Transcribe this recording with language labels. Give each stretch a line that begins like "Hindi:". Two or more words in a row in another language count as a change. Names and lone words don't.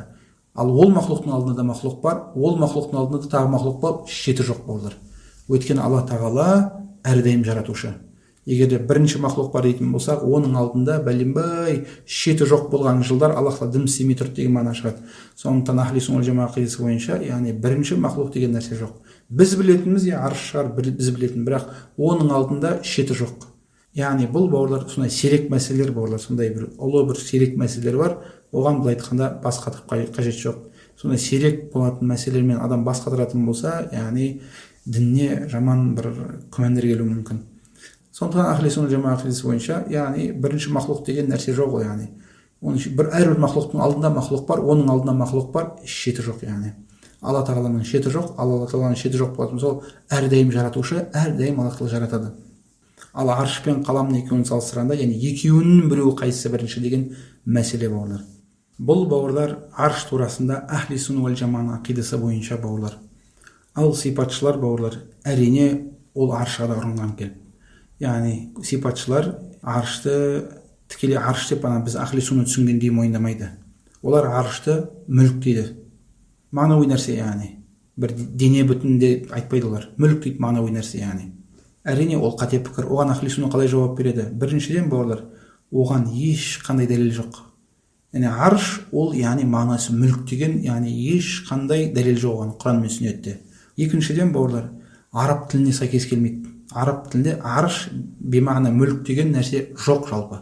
Kazakh: Ал ол мақлұқтың алдында да мақлұқ бар, ол мақлұқтың алдында да тағы мақлұқ бар, шеті жоқ бауырлар. Өйткені Алла тағала әрдайым жаратушы. Егер де бірінші мақлұқ бар дейтін болсақ, оның алдында бәленбай шеті жоқ болған жылдар Аллахқа дым істемей тұрды деген мағына шығады. Сондықтан
Arabic: أهل السنة والجماعة
Kazakh: ақидасы бойынша, яғни бірінші мақлұқ деген нәрсе жоқ. Біз білетініміз арш шығар, біз білетін, бірақ оның алдында шеті жоқ. Яғни бұл бауырлар сондай сирек мәселелер бауырлар, сондай бір ұлы бір сирек мәселелер бар. Оған былай айтқанда бас қатырып қажет жоқ. Сондай сирек болатын мәселелермен адам бас қатыратын болса, яғни дініне жаман бір күмәндер келуі мүмкін. Сондықтан
Arabic: أهل السنة الجماعة
Kazakh: ақидасы бойынша, яғни бірінші мақлұқ деген нәрсе жоқ ғой, яғни. Әрбір мақлұқтың алдында мақлұқ бар, оның алдында мақлұқ бар, шеті жоқ, яғни. Алла тағаланың шеті жоқ, Алла тағаланың шеті жоқ болатын сол әрдайым жаратушы, әрдайым Алла тағала жаратады. Ал арш пен қаламның екеуін салыстырғанда, яғни екеуінің біреуі қайсысы бірінші деген мәселе бауырлар. Бұл бауырлар арш турасында
Arabic: أهل السنة والجماعة
Kazakh: ақидасы бойынша бауырлар. Ал сипатшылар бауырлар, әрине ол аршқа да ұрынған келіп. Яғни сипатшылар аршты тікелей арш деп біз
Arabic: أهل السنة
Kazakh: түсінгендей мойындамайды. Олар аршты мүлік дейді. Мағынауи нәрсе, яғни бір дене бүтінде айтпайды олар. Мүлік дейді, мағынауи нәрсе, яғни. Әрине ол қате пікір. Оған ахли сунна қалай жауап береді? Біріншіден бауырлар, оған ешқандай дәлел жоқ. Яғни арш ол яғни мағынасы мүлік деген, яғни ешқандай дәлел жоқ оған Құран мен сүннетте. Екіншіден бауырлар, араб тіліне сәйкес келмейді. Араб тілінде арш бемағына мүлік деген нәрсе жоқ жалпы.